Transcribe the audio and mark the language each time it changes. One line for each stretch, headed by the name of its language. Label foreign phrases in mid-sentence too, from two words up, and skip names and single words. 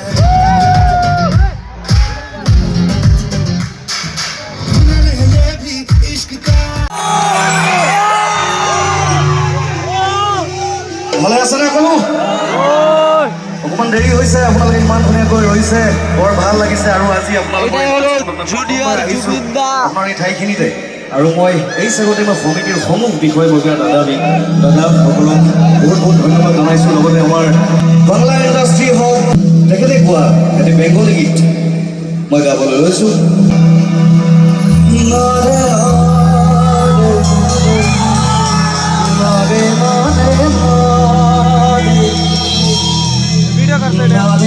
Hindi: हुनर है ये भी इश्क का।
Assamese: ভালে আছে নে কোনো? অকমান দেৰি হৈছে, আপোনালোকে ইমান ধুনীয়াকৈ ৰৈছে, বৰ ভাল লাগিছে। আৰু আজি এটাই হলো জুনিয়র জুবিন দা। আপোনাৰ এই ঠাইখিনিতে, আৰু মই এই চাগতে মই সমিতিৰ সমূহ বিষয়ববীয়া দাদাসকলক বহুত বহুত ধন্যবাদ জনাইছোঁ। লগতে আমাৰ বাংলা ইণ্ডাষ্ট্ৰী হওক, তেখেতে কোৱা এটি বেংগলী গীত মই গাবলৈ লৈছোঁ।
Bangla: ভিডিও করছে এটা।